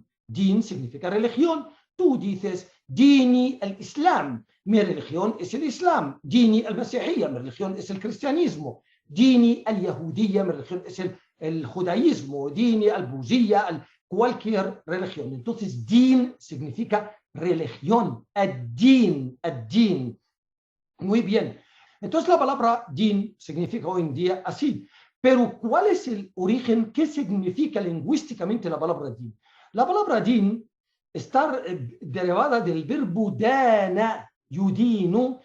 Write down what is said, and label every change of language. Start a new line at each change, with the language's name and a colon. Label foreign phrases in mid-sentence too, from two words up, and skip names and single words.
Spanish: Din significa religión. Tú dices,
Arabic: ديني الإسلام,
Spanish: mi religión es el Islam.
Arabic: ديني المسيحية,
Spanish: mi religión es el cristianismo.
Arabic: ديني اليهودية,
Spanish: mi religión es el judaísmo.
Arabic: ديني البوذية, cualquier religión.
Spanish: Entonces, din significa religión,
Arabic: الدين الدين.
Spanish: Muy bien. Entonces la palabra din significa hoy en día así. Pero ¿cuál es el origen? ¿Qué significa lingüísticamente la palabra din? La palabra din está derivada del verbo
Arabic: دان يدين.